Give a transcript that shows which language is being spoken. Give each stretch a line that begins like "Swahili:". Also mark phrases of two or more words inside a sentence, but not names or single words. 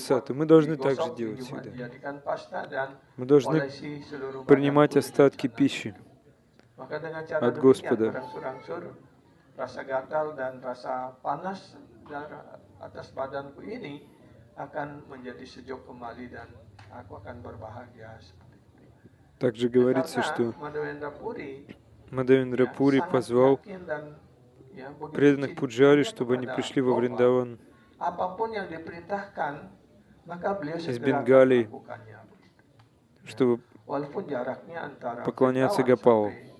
Russian: И мы должны так же делать всегда. Мы должны принимать остатки пищи от Господа.
Indonesian: Rasa gatal dan rasa panas atas badanku ini akan menjadi sejuk kembali dan aku akan berbahagia seperti itu.
Russian: Также говорится, что Мадавендра Пури позвал преданных пуджари, чтобы они пришли во Вриндаван из Бенгалии, чтобы поклоняться Гопалу.